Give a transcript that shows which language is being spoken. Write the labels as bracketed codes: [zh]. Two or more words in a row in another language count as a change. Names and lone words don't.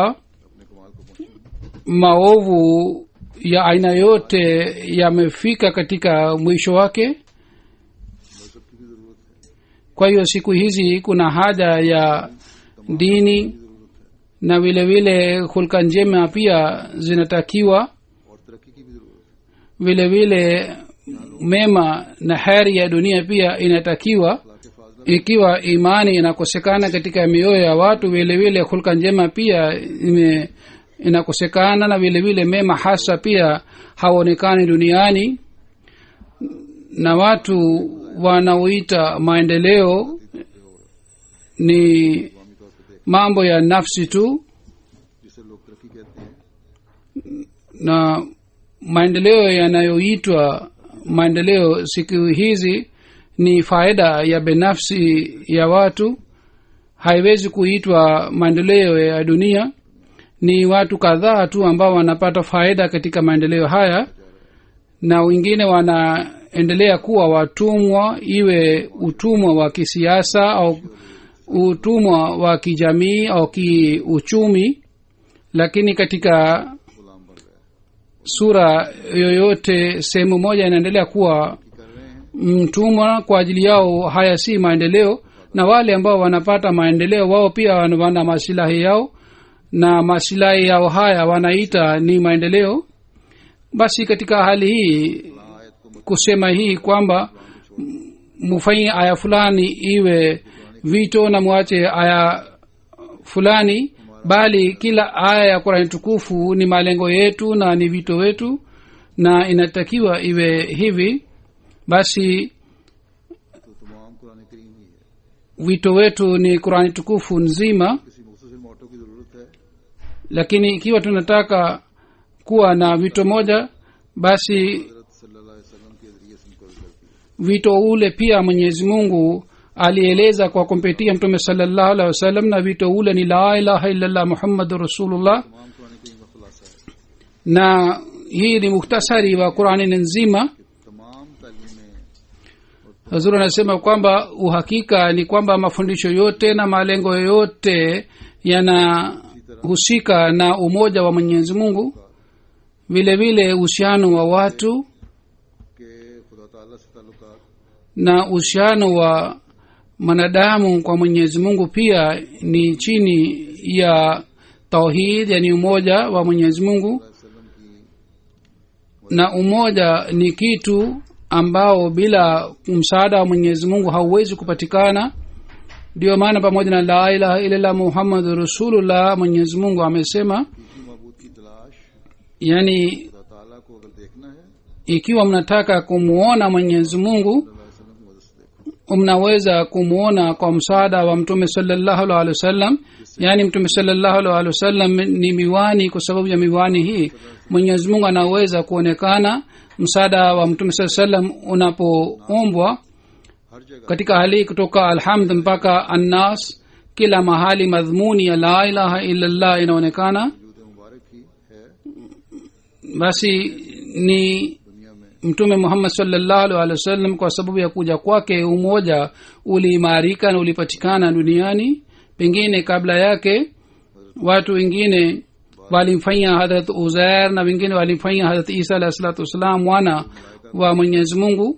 [ur] اپنے کمال کو پہنچے [sw] maovu ya aina yote yamefika katika mwisho wake [ur] مذہب کی بھی ضرورت ہے [sw] kwa hiyo siku hizi kuna haja ya dini [ur] ضرورت ہے [sw] na vile vile hulka njema pia zinatakiwa [ur] اور ترقی کی بھی ضرورت ہے [sw] vile vile mema na heri ya dunia pia inatakiwa [ur] اخلاق فاضلہ [sw] ikiwa imani inakosekana katika mioyo ya watu vile vile hulka njema pia inakosekana na vile vile mema hasa pia haonekani duniani na watu wanaoita maendeleo ni [ur] اسلامی طور پر دیکھ [sw] mambo ya nafsi tu [ur] جسے لوگ ترقی کہتے ہیں [sw] na maendeleo yanayoitwa maendeleo siku hizi ni faida ya binafsi ya watu haiwezi kuitwa maendeleo ya dunia ni watu kadhaa tu ambao wanapata faida katika maendeleo haya na wengine wanaendelea kuwa watumwa iwe utumwa wa kisiasa au utumwa wa kijamii au kiuchumi lakini katika [ur] غلام بن گیا [sw] sura yoyote sehemu moja inaendelea kuwa [ur] کر رہے ہیں [sw] mtumwa kwa ajili yao haya si maendeleo na wale ambao wanapata maendeleo wao pia wana masilahi yao na masilahi yao haya wanaita ni maendeleo basi katika hali hii [ur] آیت کو [sw] kusema hii kwamba mufanye aya fulani iwe vito na mwache aya fulani bali kila aya ya qurani tukufu ni malengo yetu na ni vito wetu na inatakiwa iwe hivi basi [ur] تو تمام قرآن کریم ہی ہے [sw] wito wetu ni qurani tukufu nzima [ur] کسی مختصر موٹو کی ضرورت ہے [sw] lakini ikiwa tunataka kuwa na vito moja basi [ur] حضرت [ar] صلى الله عليه وسلم [ur] کے ذریعے سے مقرر کرتی ہے [sw] wito ule pia mwenyezi mungu alieleza kwa kumpitia mtume [ar] صلى الله عليه وسلم [sw] na wito ule ni [ar] لا إله إلا الله محمد رسول الله [ur] تمام قرآن کریم کا خلاصہ ہے [sw] na hii ni muhtasari wa qurani nzima [ur] تمام تعلیمیں [sw] hazur anasema kwamba uhakika ni kwamba mafundisho yote na malengo yote yanahusika na umoja wa mwenyezi mungu vile vile uhusiano wa watu [ur] کے خدا تعالیٰ سے تعلقات [sw] na uhusiano wa mwanadamu kwa mwenyezi mungu pia ni chini ya tauhid yani umoja wa mwenyezi mungu [ur] وسلم کی [sw] na umoja ni kitu ambao bila msaada wa mwenyezi mungu hauwezi kupatikana ndio maana pamoja na [ar] لا إله إلا الله محمد رسول الله [sw] mwenyezi mungu amesema [ur] کسی معبود کی تلاش [sw] yani [ur] خدا تعالیٰ کو اگر دیکھنا ہے [sw] ikiwa mnataka kumuona mwenyezi mungu [ar] صلى الله عليه وسلم [ur] کی مدد سے دیکھو [sw] mnaweza kumwona kwa msaada wa mtume [ar] صلى الله عليه وسلم. [sw] yaani mtume [ar] صلى الله عليه وسلم [sw] ni miwani. kwa sababu ya miwani hii mwenyezi mungu anaweza kuonekana. msaada wa mtume [ar] صلى الله عليه وسلم [sw] unapoombwa [ur] ہر جگہ [sw] katika hali kutoka alhamd mpaka annas, kila mahali madhmuni ya [ar] لا إله إلا الله [sw] inaonekana. [ur] وجود مبارک ہی ہے [sw] basi ni [ur] دنیا میں [sw] mtume muhammad [ar] صلى الله عليه وسلم, [sw] kwa sababu ya kuja kwake umoja uliimarika na ulipatikana duniani. pengine kabla yake watu wengine walimfanyia hadrat uzair na wengine walimfanyia hadrat isa [ar] عليه الصلاة والسلام [sw] wana wa mwenyezi mungu.